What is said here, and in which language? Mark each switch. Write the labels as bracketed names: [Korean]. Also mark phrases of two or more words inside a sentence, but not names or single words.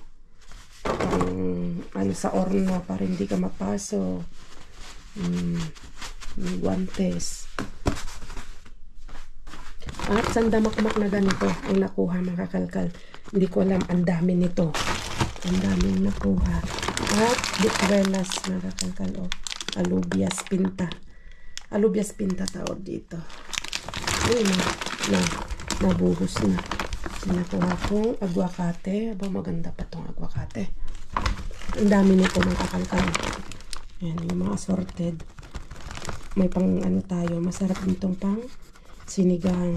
[Filipino] Parang, ano sa orno, para hindi ka mapaso. Guantes. At sandamakmak na ganito ang nakuha, mga kakalkal. Hindi ko alam, ang dami nito. Ang daming nakuha. At bituelas, mga kakalkal. O, [Spanish] alubias pinta. Alubias pinta [Filipino] tawag dito. Ayun na. Nabuhos na. Nakuha kong aguacate. Aba, maganda pa tong aguacate. Ang dami nito, mga kakalkal. Ayan, yung mga assorted. May pang ano tayo. Masarap nitong pang sinigang.